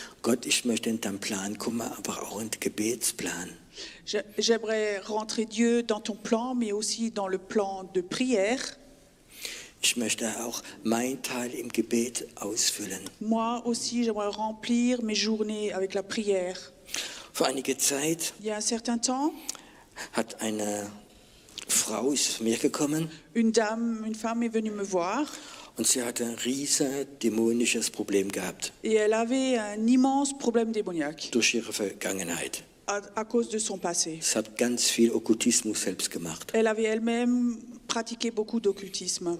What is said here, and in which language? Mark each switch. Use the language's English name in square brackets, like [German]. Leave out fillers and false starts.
[German] Gott, ich möchte in deinen Plan kommen, aber auch in den Gebetsplan. [French] j'aimerais rentrer Dieu dans ton plan, mais aussi dans le plan de prière. [German] Ich möchte auch meinen Teil im Gebet ausfüllen. [French] Moi aussi, j'aimerais remplir mes journées avec la prière. [German] Vor einiger Zeit [French] Il y a un certain temps, [German] hat eine Frau ist zu mir gekommen [French] une femme est venue me voir [German] und sie hatte ein riesen dämonisches Problem gehabt [French] et elle avait un immense problème démoniaque [German] durch ihre Vergangenheit. [French] à cause de son passé. [German] Sie hat ganz viel Okkultismus selbst gemacht. [French] Elle avait elle-même pratiqué beaucoup d'occultisme.